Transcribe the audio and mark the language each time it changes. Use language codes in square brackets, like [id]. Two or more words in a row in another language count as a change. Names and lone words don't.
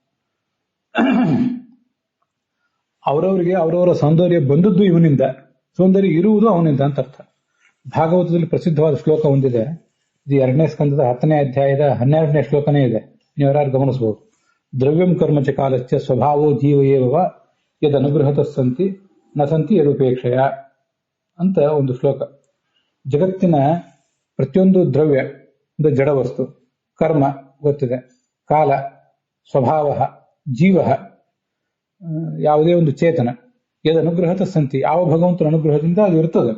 [kn] ಅವರವರಿಗೆ ಅವರವರ ಸೌಂದರ್ಯ ಬಂದದ್ದು ಇವನಿಂದ, ಸೌಂದರ್ಯ ಇರುವುದು ಅವನಿಂದ ಅಂತ ಅರ್ಥ. ಭಾಗವತದಲ್ಲಿ ಪ್ರಸಿದ್ಧವಾದ ಶ್ಲೋಕ ಒಂದಿದೆ, ಇದು 2ನೇ ಸ್ಕಂದದ 10ನೇ ಅಧ್ಯಾಯದ 12ನೇ ಶ್ಲೋಕನೇ ಇದೆ, ನೀವು ಯಾರು ಗಮನಿಸಬಹುದು. [sa] ದ್ರವ್ಯಂ ಕರ್ಮಚ ಕಾಲಶ್ಚ ಸ್ವಭಾವೋ ಜೀವ ಏವ ಯದ್ ಅನುಗ್ರಹತ ಸಂತಿ ನ ಸಂತಿ ಯದುಪೇಕ್ಷಯ [kn] ಅಂತ ಒಂದು ಶ್ಲೋಕ. ಜಗತ್ತಿನ ಪ್ರತಿಯೊಂದು ದ್ರವ್ಯ ಒಂದು ಜಡ ವಸ್ತು, ಕರ್ಮ ಗೊತ್ತಿದೆ, ಕಾಲ, ಸ್ವಭಾವ, ಜೀವ, ಯಾವುದೇ ಒಂದು ಚೇತನ, [sa] ಯದ್ ಅನುಗ್ರಹತ ಸಂತಿ, [kn] ಯಾವ ಭಗವಂತನ ಅನುಗ್ರಹದಿಂದ ಅದು ಇರ್ತದೆ.